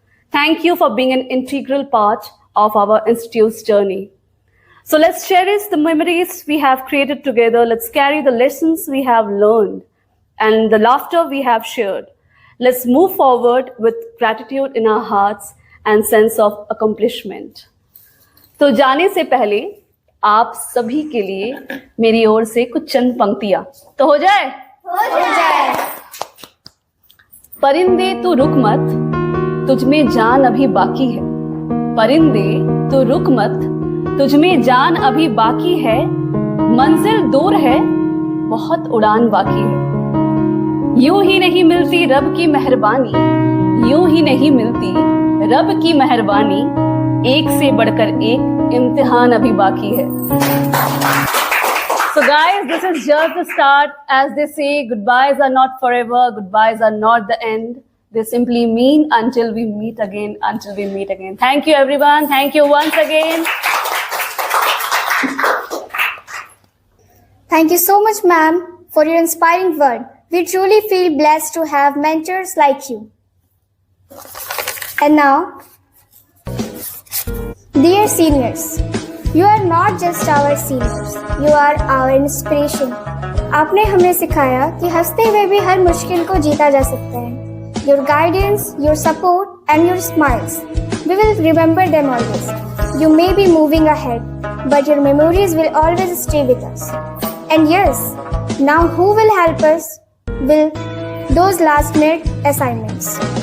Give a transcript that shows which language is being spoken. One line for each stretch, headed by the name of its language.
English: Thank you for being an integral part of our institute's journey. So let's cherish the memories we have created together. Let's carry the lessons we have learned and the laughter we have shared. Let's move forward with gratitude in our hearts and sense of accomplishment.
Hindi: तो जाने से पहले आप सभी के लिए मेरी ओर से कुछ चंद पंक्तियां तो हो जाए। परिंदे तू रुक मत, तुझ में जान अभी बाकी है। परिंदे तू रुक मत, तुझ में जान अभी बाकी है। मंजिल दूर है, बहुत उड़ान बाकी है। यूं ही नहीं मिलती रब की मेहरबानी, यूं ही नहीं मिलती रब की मेहरबानी। एक से बढ़कर एक इम्तिहान अभी बाकी है।
English: So guys, this is just the start. As they say, goodbyes are not forever, goodbyes are not the end. They simply mean until we meet again, until we meet again. Thank you everyone. Thank you once again. Thank you so much, ma'am, for your inspiring word. We truly feel blessed to have mentors like you. And now, dear seniors, you are not just our seniors, you are our inspiration.
Hindi: आपने हमें सिखाया कि हंसते हुए भी हर मुश्किल को जीता जा सकता है.
English: Your guidance, your support and your smiles, we will remember them always. You may be moving ahead, but your memories will always stay with us. And yes, now who will help us will those last minute assignments.